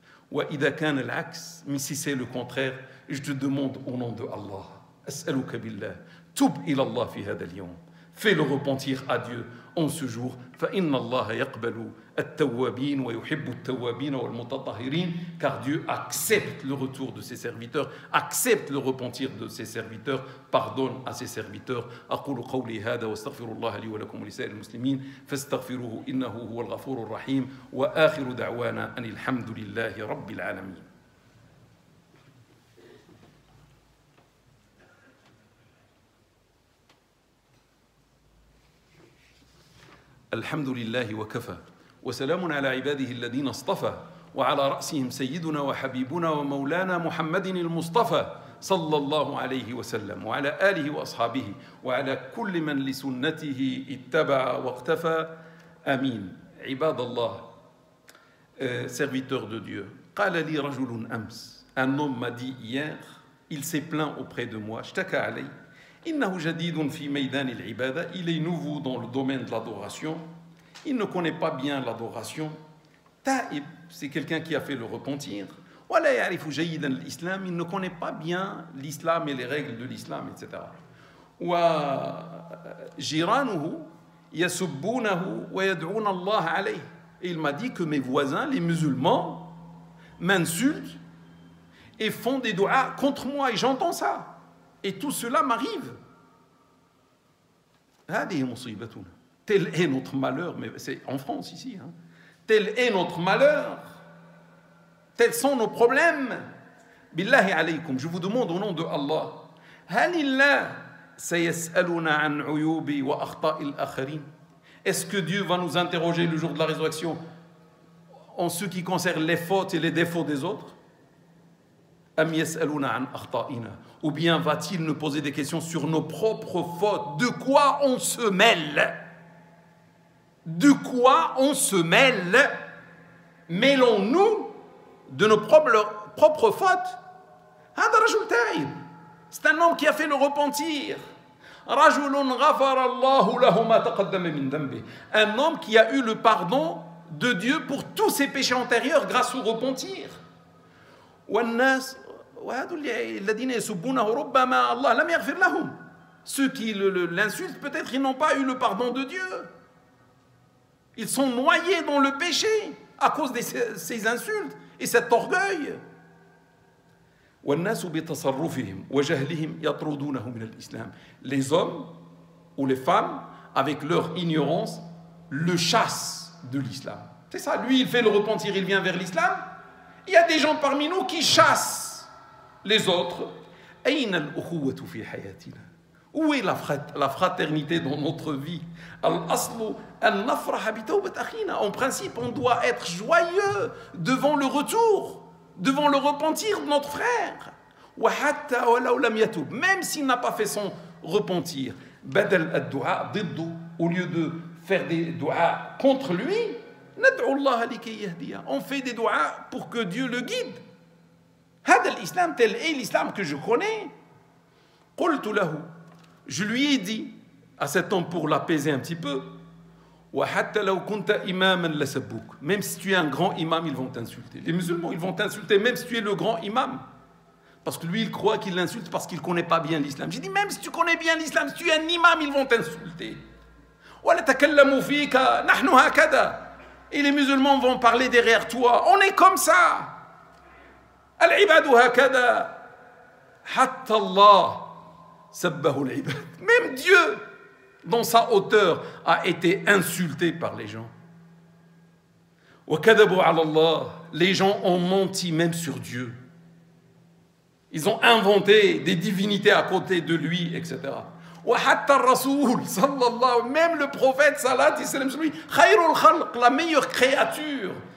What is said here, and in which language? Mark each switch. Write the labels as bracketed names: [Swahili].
[Arabic] Wa ida kana al-aks, [French] mais si c'est le contraire, je te demande au nom de Allah, [Arabic] as'aluka billah, tub ila Allah fi hada al-yawm. [French] Fais le repentir à Dieu en ce jour. [Arabic] فإن الله يقبل التوابين ويحب التوابين والمتطهرين, [French] car Dieu accepte le retour de ses serviteurs, accepte le repentir de ses serviteurs, pardonne à ses serviteurs. [Arabic] أقول قولي هذا واستغفر الله لي ولكم ولسائر المسلمين فاستغفروه إنه هو الغفور الرحيم وآخر دعوانا أن الحمد لله رب العالمين. الحمد لله وكفى وسلام على عباده الذين اصطفى وعلى رأسهم سيدنا وحبيبنا ومولانا محمد المصطفى صلى الله عليه وسلم وعلى آله وأصحابه وعلى كل من لسنته اتبع واقتفى آمين. عباد الله, [French] serviteurs de Dieu, [Arabic] قال لي رجل أمس, [French] un homme m'a dit hier, il s'est plaint auprès de moi, [Arabic] اشتكى علي إنه جديد في ميدان العبادة, [French] il est nouveau dans le domaine de l'adoration, il ne connaît pas bien l'adoration. Taïb, c'est quelqu'un qui a fait le repentir. [Arabic] ولا يعرف جيدا الإسلام, [French] il ne connaît pas bien l'islam et les règles de l'islam, etc. [Arabic] وجيرانه يسبونه ويدعون الله عليه. [French] Et il m'a dit que mes voisins, les musulmans, m'insultent et font des doigts contre moi, et j'entends ça. Et tout cela m'arrive. [Arabic] هذه مصيبتنا. [French] Tel est notre malheur, mais c'est en France ici. Hein. Tel est notre malheur. Tels sont nos problèmes. [Arabic] Billahi alaykum, [French] je vous demande au nom de Allah. [Arabic] هل الله سيسألنا عن عيوب وأخطاء الآخرين? [French] Est-ce que Dieu va nous interroger le jour de la résurrection en ce qui concerne les fautes et les défauts des autres? [Arabic] أم يسألنا عن أخطائنا? [French] Ou bien va-t-il nous poser des questions sur nos propres fautes? De quoi on se mêle? De quoi on se mêle? Mêlons-nous de nos propres fautes? [Arabic] هذا رجل تائب. [French] C'est un homme qui a fait le repentir. [Arabic] رجل غفر الله له ما تقدم من ذنبه. [French] Un homme qui a eu le pardon de Dieu pour tous ses péchés antérieurs grâce au repentir. [Arabic] والناس وهذول الذين يسبونه ربما الله لم يغفر لهم. [French] Ceux qui l'insultent, peut-être ils n'ont pas eu le pardon de Dieu. Ils sont noyés dans le péché à cause de ces insultes et cet orgueil. [Arabic] والناس بتصرفهم وجهلهم يطردونه من الإسلام. [French] Les hommes ou les femmes, avec leur ignorance, le chassent de l'islam. C'est ça, lui il fait le repentir, il vient vers l'islam. Il y a des gens parmi nous qui chassent les autres. [Arabic] أين الأخوة في حياتنا? [French] Où est la fraternité dans notre vie? [Arabic] الأصل أن نفرح بتوبة أخينا. [French] En principe, on doit être joyeux devant le retour, devant le repentir de notre frère. [Arabic] وحتى ولو لم يتوب, [French] même s'il n'a pas fait son repentir. [Arabic] بدل الدعاء ضده, [French] au lieu de faire des du'as contre lui, [Arabic] ندعو الله لكي يهديه. [French] On fait des du'as pour que Dieu le guide. [Arabic] هذا الإسلام, [French] tel est l'islam que je connais. [Arabic] قلت له, [French] je lui ai dit à cet homme pour l'apaiser un petit peu, [Arabic] وحتى لو كنت إماما لسبوك. [French] Même si tu es un grand imam, ils vont t'insulter. Les musulmans, ils vont t'insulter même si tu es le grand imam. Parce que lui, il croit qu'il l'insulte parce qu'il ne connaît pas bien l'islam. J'ai dit, même si tu connais bien l'islam, si tu es un imam, ils vont t'insulter. [Arabic] وَلَتَكَلَّمُوا فِيكَ نَحْنُ هَكَذَا. [French] Et les musulmans vont parler derrière toi. On est comme ça. [Arabic] العباد هكذا حتى الله سبه العباد. [French] Même Dieu, dans sa hauteur, a été insulté par les gens. [Arabic] وَكَذَبُوا عَلَى اللَّهِ. [French] Les gens ont menti même sur Dieu. Ils ont inventé des divinités à côté de lui, etc. [Arabic] وَحَتَّى الرَّسُولِ صلى الله, [French] même le prophète salat et salam sur lui, [Arabic] خَيْرُ الْخَلْقِ, [French] la meilleure créature.